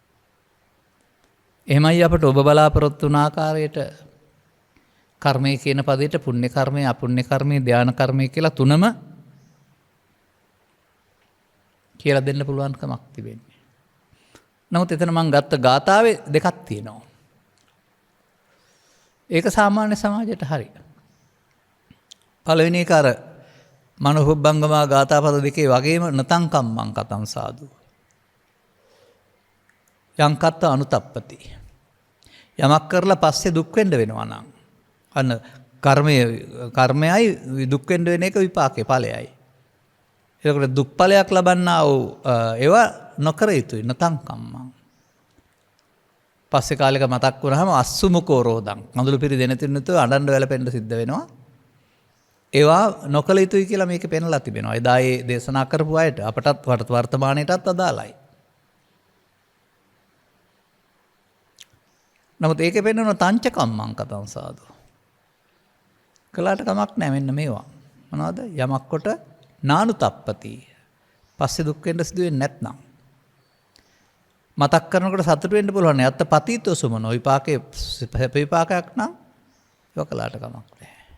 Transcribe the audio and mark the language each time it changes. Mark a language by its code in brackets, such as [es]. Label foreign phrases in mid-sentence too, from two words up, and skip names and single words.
[si] එහෙමයි අපට ඔබ බලාපොරොත්තු වුණ ආකාරයට කර්මය කියන පදයට පුණ්‍ය කර්මය, අපුණ්‍ය කර්මය, ධාන කර්මය කියලා තුනම කියලා දෙන්න පුළුවන් කමක් තිබෙන්නේ. නමුත් එතන මම ගත්ත ගාථාවේ දෙකක් තියෙනවා. ඒක සාමාන්‍ය සමාජයට හරි. පළවෙනි එක අර මනෝහුබ්බංගමා ගාථාපද දෙකේ වගේම [pi] නතං කම්මං කතං සාදු. යං කත්ත අනුතප්පති. [si] යමක් කරලා පස්සේ දුක් වෙන්න වෙනවා නම් අන්න කර්මයයි දුක් වෙන්න වෙන එක විපාකේ ඵලයයි. ඒකට දුක් ඵලයක් ලබන්නා වූ ඒවා නොකර යුතුයි [pi] නතං කම්මං. [si] පස්සේ කාලෙක මතක් වුණාම [pi] අස්සුමුකෝ රෝදං [si] අඳුළු පිරි දෙන තුනතු අඬන්න වැළපෙන්න සිද්ධ වෙනවා. ඒවා නොකල යුතුයි කියලා මේක පෙන්ලා තිබෙනවා. එදා ඒ දේශනා කරපු අයට අපටත් වර්තමානයටත් අදාළයි. නමුත් ඒකේ පෙන්වන [pi] තංච කම්මං කතං සාදු. [si] කළාට කමක් නැහැ මෙන්න මේවා. මොනවද? යමක් කොට [pi] නානු තප්පති. [si] පස්සේ දුක් වෙන්න සිදු වෙන්නේ නැත්නම්. මතක් කරනකොට සතුට වෙන්න පුළුවන්. [pi] යත්ත පතීතෝ සුමනෝ විපාකේ [si] විපාකයක් නම් ඒක කළාට කමක් නැහැ.